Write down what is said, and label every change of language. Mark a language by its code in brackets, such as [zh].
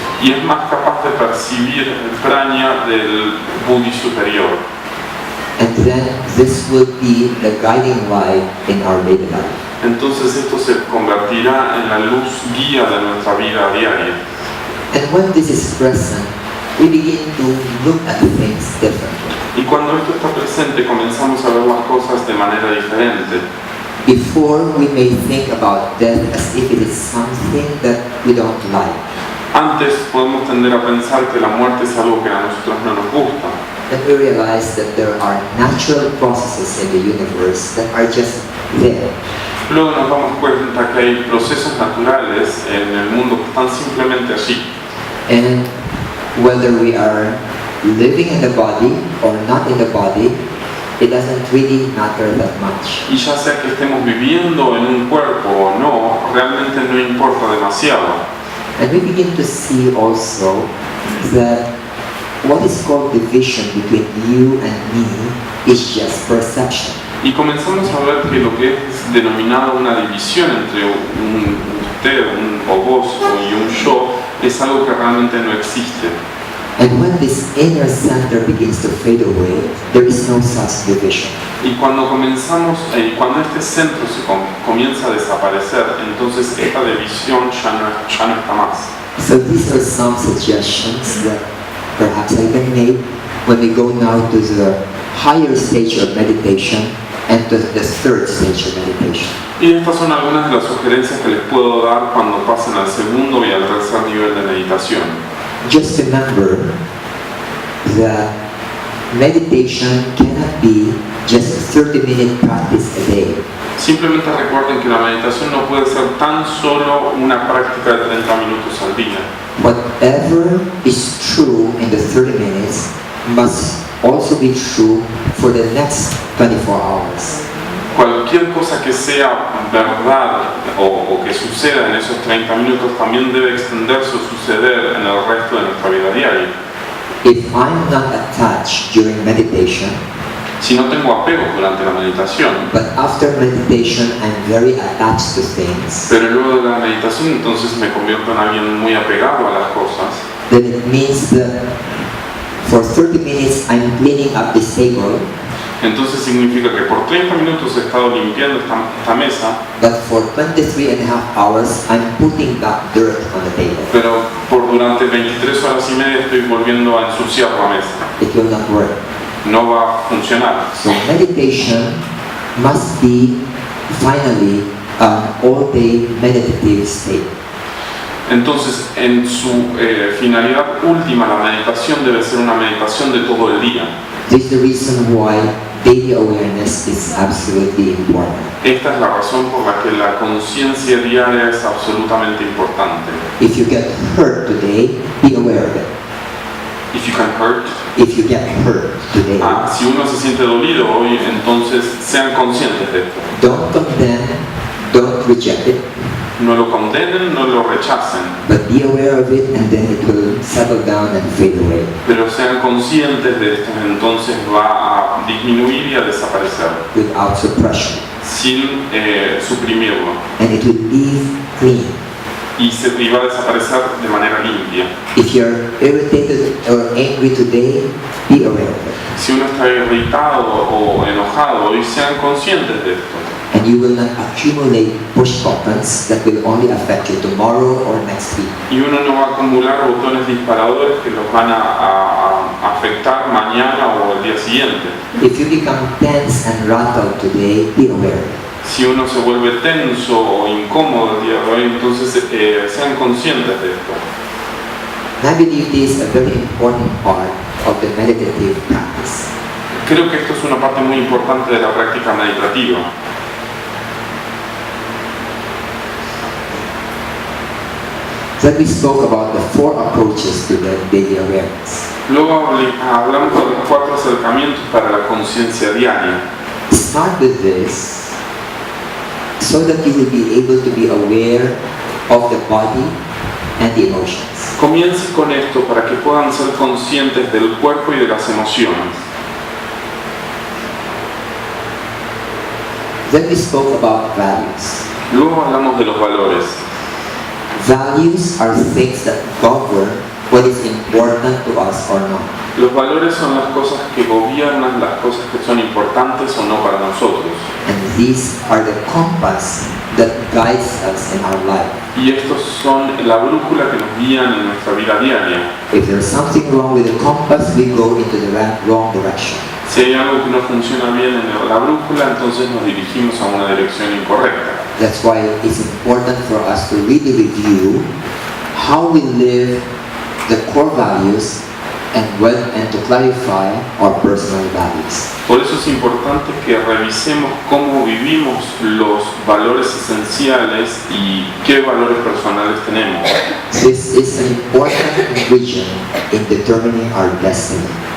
[es] y es más capaz de percibir el prajna del Buddhi superior. [en] And then this will be the guiding light in our daily life. [es] Entonces esto se convertirá en la luz guía de nuestra vida diaria. [en] And when this is present, we begin to look at things differently. [es] Y cuando esto está presente, comenzamos a ver las cosas de manera diferente. [en] Before, we may think about death as if it is something that we don't like. [es] Antes podemos tender a pensar que la muerte es algo que a nosotros no nos gusta. [en] Then we realize that there are natural processes in the universe that are just there. [es] Luego nos damos cuenta que hay procesos naturales en el mundo que están simplemente allí. [en] And whether we are living in the body or not in the body, it doesn't really matter that much. [es] Y ya sea que estemos viviendo en un cuerpo o no, realmente no importa demasiado. [en] And we begin to see also that what is called division between you and me is just perception. [es] Y comenzamos a ver que lo que es denominado una división entre usted, o vos y un yo es algo que realmente no existe. [en] And when this inner center begins to fade away, there is no such division. [es] Y cuando cuando este centro se comienza a desaparecer, entonces esta división ya no está más. [en] So these are some suggestions that perhaps I can make when we go now to the higher stage of meditation and to the third stage of meditation. [es] Y estas son algunas de las sugerencias que les puedo dar cuando pasen al segundo y al tercer nivel de meditación. [en] Just remember that meditation cannot be just a 30-minute practice a day. [es] Simplemente recuerden que la meditación no puede ser tan solo una práctica de 30 minutos al día. [en] Whatever is true in the 30 minutes must also be true for the next 24 hours. [es] Cualquier cosa que sea verdad o que suceda en esos 30 minutos también debe extenderse o suceder en el resto de nuestra vida diaria. [en] If I'm not attached during meditation, [es] si no tengo apego durante la meditación, [en] but after meditation I'm very attached to things, [es] pero luego de la meditación entonces me convierto en alguien muy apegado a las cosas, [en] then it means that for 30 minutes I'm cleaning up this table, [es] Entonces significa que por 30 minutos he estado limpiando esta mesa, [en] but for 23.5 hours I'm putting that dirt on the table. [es] pero durante 23 horas y media estoy volviendo a ensuciar la mesa. [en] It will not work. [es] No va a funcionar. [en] So meditation must be finally an all-day meditative state. [es] Entonces, en su finalidad última, la meditación debe ser una meditación de todo el día. [en] This is the reason why daily awareness is absolutely important. [es] Esta es la razón por la que la conciencia diaria es absolutamente importante. [en] If you get hurt today, be aware of it. If you can hurt. If you get hurt today, [es] Si uno se siente dolido hoy, entonces sean conscientes de esto. [en] don't condemn, don't reject it, [es] No lo condenen, no lo rechacen, [en] but be aware of it and then it will settle down and fade away. [es] pero sean conscientes de esto, entonces va a disminuir y a desaparecer, [en] Without suppression, [es] sin suprimirlo, [en] and it will leave clean. [es] y va a desaparecer de manera limpia. [en] If you're irritated or angry today, be aware of it, [es] Si uno está irritado o enojado, hoy sean conscientes de esto. [en] and you will not accumulate push buttons that will only affect you tomorrow or next week. [es] Y uno no va a acumular botones disparadores que los van a afectar mañana o el día siguiente. [en] If you become tense and rattled today, be aware of it. [es] Si uno se vuelve tenso o incómodo el día de hoy, entonces sean conscientes de esto. [en] And I believe this is a very important part of the meditative practice. [es] Creo que esto es una parte muy importante de la práctica meditativa. [en] Then we spoke about the 4 approaches to the daily awareness. [es] Luego hablamos de los 4 acercamientos para la conciencia diaria. [en] Start with this so that you will be able to be aware of the body and the emotions. [es] Comience con esto para que puedan ser conscientes del cuerpo y de las emociones. [en] Then we spoke about values. [es] Luego hablamos de los valores. [en] Values are things that govern what is important to us or not. [es] Los valores son las cosas que gobiernan las cosas que son importantes o no para nosotros. [en] And these are the compass that guides us in our life. [es] Y estos son la brújula que nos guían en nuestra vida diaria. [en] If there's something wrong with the compass, we go into the wrong direction. [es] Si hay algo que no funciona bien en la brújula, entonces nos dirigimos a una dirección incorrecta. [en] That's why it's important for us to really review how we live the core values and to clarify our personal values. [es] Por eso es importante que revisemos cómo vivimos los valores esenciales y qué valores personales tenemos. [en] This is an important ingredient in determining our destiny.